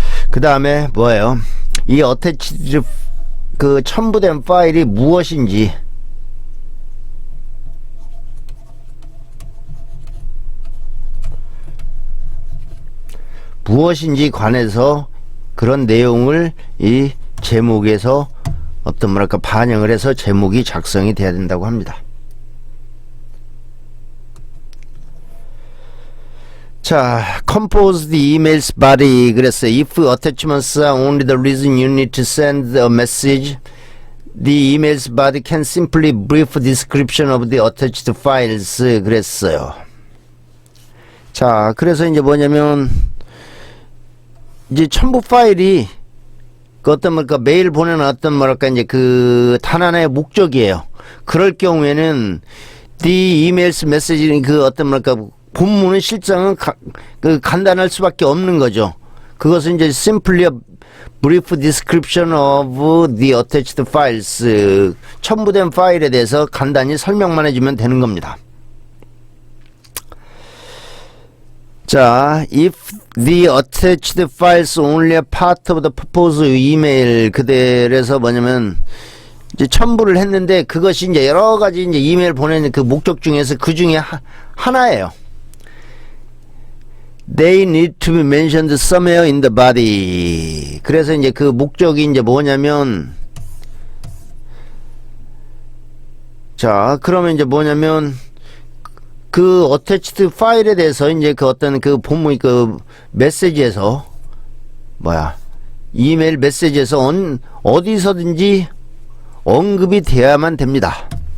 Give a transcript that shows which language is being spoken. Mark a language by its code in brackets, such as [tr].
[ko] 그 다음에 뭐예요? 이 attached 그 첨부된 파일이 무엇인지 관해서 그런 내용을 이 제목에서 어떤 뭐랄까 반영을 해서 제목이 작성이 돼야 된다고 합니다. [en] 자, compose the email's body. [ko] 그랬어요. [en] If attachments are only the reason you need to send a message, the email's body can simply brief description of the attached files. [ko] 그랬어요. 자, 그래서 이제 뭐냐면 이제 첨부 파일이 그 어떤 뭐랄까 메일 보내는 어떤 뭐랄까 이제 그 단 하나의 목적이에요. 그럴 경우에는 [en] the email's message [ko] 그 어떤 뭐랄까 본문의 실상은 그 간단할 수밖에 없는 거죠. 그것은 이제 [en] simply a brief description of the attached files. [ko] 첨부된 파일에 대해서 간단히 설명만 해주면 되는 겁니다. [en] 자, if the attached files only a part of the proposed email. [ko] 그래서 뭐냐면 이제 첨부를 했는데 그것이 이제 여러 가지 이제 이메일 보내는 그 목적 중에서 그 중에 하나예요. [en] They need to be mentioned somewhere in the body. [ko] 그래서 이제 그 목적이 이제 뭐냐면 자, 그러면 이제 뭐냐면 그 attached 파일에 대해서 이제 그 어떤 그 본문 그 메시지에서 이메일 메시지에서 어디서든지 언급이 돼야만 됩니다.